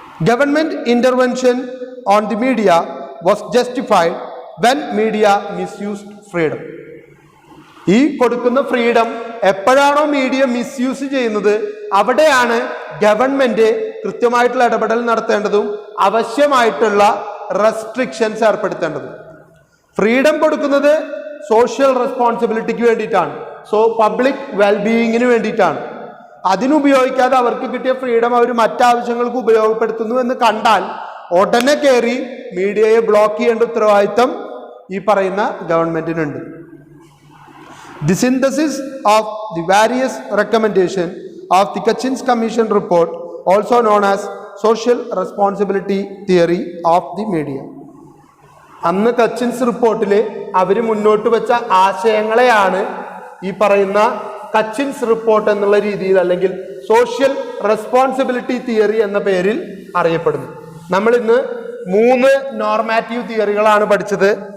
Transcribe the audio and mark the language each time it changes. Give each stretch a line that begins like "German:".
English: Government intervention on the media was justified when media misused freedom.
Malayalam: ഈ കൊടുക്കുന്ന freedom എപ്പോഴാണോ media misuse ചെയ്യുന്നത് അവിടെയാണ് ഗവൺമെന്റ് കൃത്യമായിട്ടുള്ള ഇടപെടൽ നടത്തേണ്ടതും ആവശ്യമായിട്ടുള്ള റെസ്ട്രിക്ഷൻസ് ഏർപ്പെടുത്തേണ്ടതും. ഫ്രീഡം കൊടുക്കുന്നത് സോഷ്യൽ റെസ്പോൺസിബിലിറ്റിക്ക് വേണ്ടിയിട്ടാണ്, പബ്ലിക് വെൽബീയിങ്ങിന് വേണ്ടിയിട്ടാണ്. അതിനുപയോഗിക്കാതെ അവർക്ക് കിട്ടിയ ഫ്രീഡം അവർ മറ്റാവശ്യങ്ങൾക്ക് ഉപയോഗപ്പെടുത്തുന്നു എന്ന് കണ്ടാൽ ഉടനെ കയറി മീഡിയയെ ബ്ലോക്ക് ചെയ്യേണ്ട ഉത്തരവാദിത്തം ഈ പറയുന്ന ഗവൺമെന്റിനുണ്ട്.
English: The synthesis of the various recommendation of the Kachins Commission report, also known as social responsibility theory of the media.
Malayalam: അന്ന് കച്ചിൻസ് റിപ്പോർട്ടിൽ അവർ മുന്നോട്ട് വെച്ച ആശയങ്ങളെയാണ് ഈ പറയുന്ന കച്ചിൻസ് റിപ്പോർട്ട് എന്നുള്ള രീതിയിൽ അല്ലെങ്കിൽ സോഷ്യൽ റെസ്പോൺസിബിലിറ്റി തിയറി എന്ന പേരിൽ അറിയപ്പെടുന്നു. നമ്മൾ ഇന്ന് 3 നോർമാറ്റീവ് തിയറികളാണ് പഠിച്ചത്.